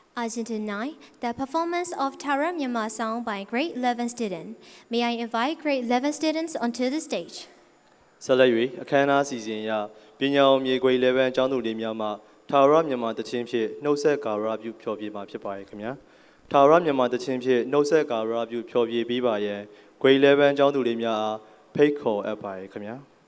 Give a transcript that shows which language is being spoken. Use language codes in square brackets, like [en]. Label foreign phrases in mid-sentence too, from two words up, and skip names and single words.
[en] Item 9, the performance of Tara Myanmar song by grade 11 student. May I invite grade 11 students onto the stage. [my] ဆက်လက်၍အခမ်းအနားစီစဉ်ရာပညာအောင်မြေခွေ11ကျောင်းသူလေးများမှထာဝရမြန်မာတခြင်းဖြင့်နှုတ်ဆက်ကာရပြုဖျော်ဖြေမှာဖြစ်ပါရဲ့ခင်ဗျာထာဝရမြန်မာတခြင်းဖြင့်နှုတ်ဆက်ကာရပြုဖျော်ဖြေပြီးပါရဲ့ grade 11ကျောင်းသူလေးများအားဖိတ်ခေါ်အပ်ပါရဲ့ခင်ဗျာ